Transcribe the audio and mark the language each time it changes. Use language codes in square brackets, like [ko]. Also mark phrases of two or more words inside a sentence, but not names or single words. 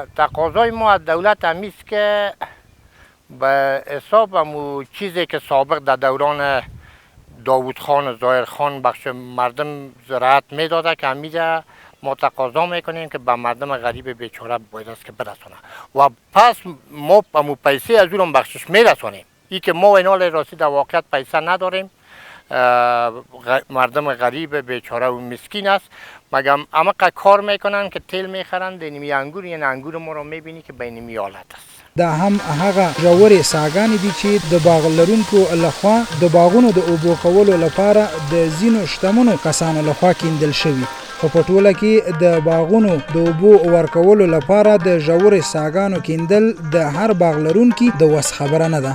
[fa] تقاضای ما از دولت همیست که به حساب همو چیزی که سابق در دوران داوود خان و ظاهر خان بخش مردم زراعت میداده که همیشه ما تقاضا میکنیم که به مردم غریب بیچاره باید است که برسونه و پس ما همو پیسه از اون بخشش میرسونیم. ای که ما اینال راستی در واقعیت پیسه نداریم مردم غریب بیچاره و مسکین است مگم اما کار میکنن که تیل میخرن دینمی انگور یعنی انگور ما رو میبینی که بینمی حالت است. [ps] دا هم هغه ژورې څاګانې دي چې د باغ لرونکو لخوا د باغونو د اوبو کولو لپاره د ځینو شتمنو کسانو لخوا کیندل شوي خو په ټوله کې د باغونو د اوبو ورکولو لپاره د ژورې څاګانو کیندل د هر باغ لرونکي د وس خبره نه ده.